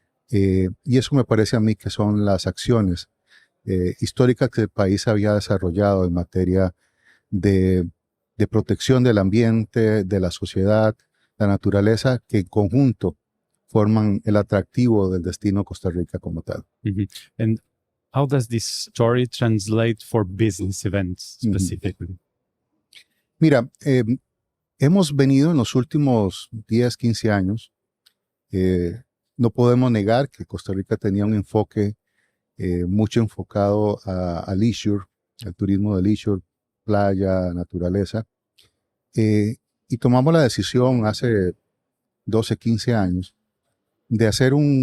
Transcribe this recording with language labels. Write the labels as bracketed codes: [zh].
[es] Y eso me parece a mí que son las acciones históricas que el país había desarrollado en materia de protección del ambiente, de la sociedad, la naturaleza, que en conjunto forman el atractivo del destino Costa Rica como tal. Mm-hmm. [en] And how does this story translate for business events specifically? [es] Mira, hemos venido en los últimos 10, 15 años, no podemos negar que Costa Rica tenía un enfoque mucho enfocado a leisure, al turismo de leisure, playa, naturaleza, y tomamos la decisión hace 12, 15 años de hacer